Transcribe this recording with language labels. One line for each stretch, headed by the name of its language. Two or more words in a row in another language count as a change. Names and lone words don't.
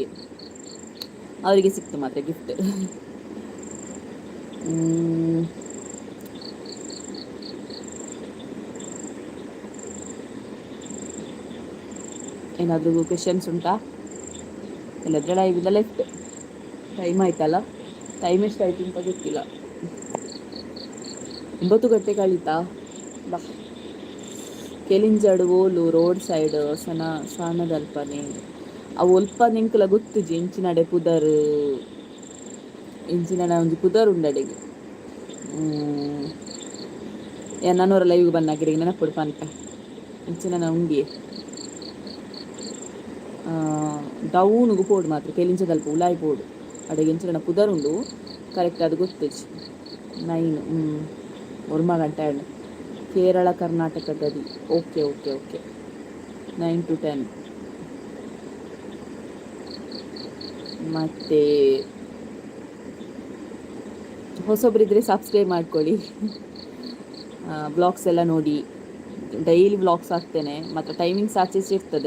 Kannada: ಅವರಿಗೆ ಸಿಕ್ತು ಮಾತ್ರ ಗಿಫ್ಟ್. ಏನಾದರೂ ಕ್ವೆಶನ್ಸ್ ಉಂಟಾ? ಇಲ್ಲದ್ರೆ ಲೈವಿಂದ ಲೆಫ್ಟ್. ಟೈಮ್ ಆಯ್ತಲ್ಲ, ಟೈಮ್ ಎಷ್ಟಾಯ್ತು ಅಂತ ಗೊತ್ತಿಲ್ಲ. 9 ಗಂಟೆ ಕಳೀತಾ? ಬಾ.
Tulu: ಕೆಲಿಂಜಡು ಓಲು ರೋಡ್ ಸೈಡ್ ಸಣ್ಣದಲ್ಪನೆ ಅವು ಒಲ್ಪ ನಿಂಕಲ ಗೊತ್ತುಜಿ. ಇಂಚಿನಡೆ ಪುದರ್ ಒಂಜಿ ಪುದರ್ ಉಂಡಡೆಗೆ. ನನ್ನೂರ ಲೈವ್ಗೆ ಬಂದಾಗಿರಿಗೆ ನೆನಪುಡು ಪನ್ಪೆ. ಇಂಚಿನ ಉಂಡಿಯೇ ಡೌನ್ಗೆ ಪೋಡು ಮಾತ್ರ ಕೆಲಿಂಚದಲ್ಪ ಉಲಾಯಿ ಪೋಡು ಅಡೆಗೆ ಇಂಚಿನ ಪುದರ್ ಉಂಡು. ಕರೆಕ್ಟ್ ಅದು ಗೊತ್ತುಜಿ. 9 1
Kannada: ಗಂಟೆ ಆಯ್ತು. ಕೇರಳ ಕರ್ನಾಟಕ ಗಡಿ. ಓಕೆ 9 to 10. ಮತ್ತು ಹೊಸೊಬ್ಬರಿದ್ದರೆ ಸಬ್ಸ್ಕ್ರೈಬ್ ಮಾಡ್ಕೊಳ್ಳಿ. ಬ್ಲಾಗ್ಸ್ ಎಲ್ಲ ನೋಡಿ. ಡೈಲಿ ಬ್ಲಾಗ್ಸ್ ಹಾಕ್ತೇನೆ, ಮತ್ತು ಟೈಮಿಂಗ್ಸ್ ಆಚೆ ಇರ್ತದೆ.